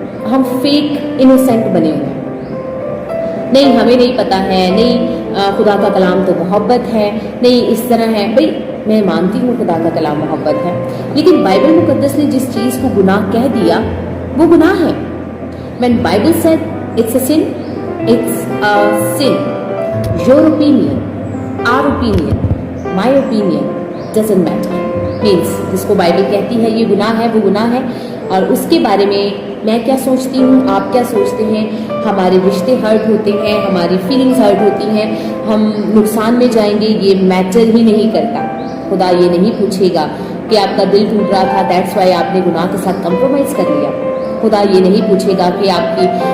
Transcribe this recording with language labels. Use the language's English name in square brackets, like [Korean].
[Urdu] ہم fake innocent بنے ہوئے ہیں۔ نہیں ہمیں نہیں پتا ہے، نہیں خدا کا کلام تو محبت ہے، نہیں اس طرح ہے۔ بھائی میں مانتی ہوں خدا کا کلام محبت ہے، لیکن بائبل مقدس نے جس چیز کو گناہ کہہ دیا وہ گناہ ہے۔ [English] When Bible said it's a sin, it's a sin. Your opinion, our opinion, my opinion doesn't matter. [Urdu] Means جس کو بائبل کہتی ہے یہ گناہ ہے، وہ گناہ ہے، اور اس کے بارے میں میں کیا سوچتی ہوں، آپ کیا سوچتے ہیں، ہمارے رشتے ہرٹ ہوتے ہیں، ہماری فیلنگز ہرٹ ہوتی ہیں، ہم نقصان میں جائیں گے، یہ میٹر ہی نہیں کرتا۔ خدا یہ نہیں پوچھے گا کہ آپ کا دل ٹوٹ رہا تھا دیٹس وائی آپ نے گناہ کے ساتھ کمپرومائز کر لیا۔ خدا یہ نہیں پوچھے گا کہ آپ کی